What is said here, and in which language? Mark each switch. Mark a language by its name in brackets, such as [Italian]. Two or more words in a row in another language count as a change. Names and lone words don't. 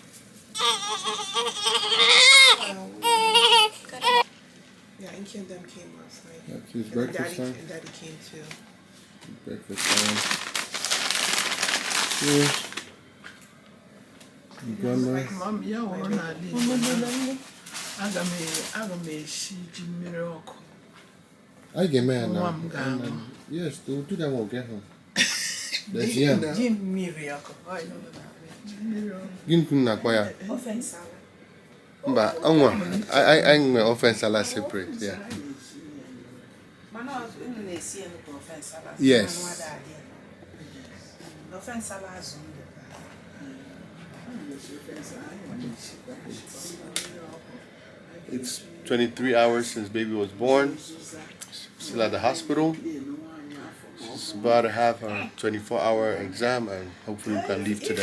[English] Yeah, Inky and them came last night. Yeah, it's And breakfast time. And Daddy came too. Breakfast time. Yeah. Grandma. Mom, yeah, [Igbo] aga m esi ji mmiri ọkụ. [English] I get mad now. Mom, God. Yes, we'll do that when we get home. That's yeah. [Igbo] Ji mmiri ọkụ. Ji mmiri ọkụ. Gịnị kwuru na akpa ya? Ofe nsala. Mba, ọnwa. I nwere ofe nsala [English] separate, yeah. [Igbo] Mana unu na-esi enu ka ofe nsala. [English] Yes. [Igbo] Ofe nsala azụ ndụ. [English] It's 23 hours since baby was born. Still at the hospital. She's about to have her 24-hour exam and hopefully we can leave today.